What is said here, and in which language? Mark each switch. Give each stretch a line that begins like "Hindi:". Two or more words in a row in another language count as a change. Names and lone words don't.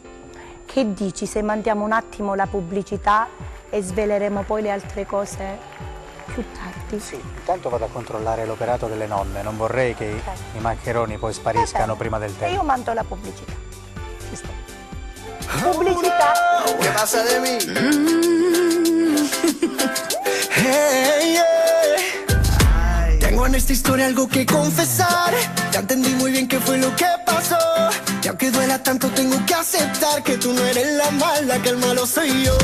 Italian: che dici se mandiamo un attimo la pubblicità e sveleremo poi le altre cose più tardi? Sì, intanto vado a controllare l'operato delle nonne, non vorrei che i maccheroni poi spariscano prima del E tempo. io mando la pubblicità. Ci sto. Pubblicità.
Spanish: ¿Qué pasa de mí?
English: Hey, yeah.
Spanish: Tengo en esta historia algo que confesar. Ya entendí muy bien qué fue lo que pasó. Y aunque duela tanto tengo que aceptar que tú no eres la mala, que el malo soy yo.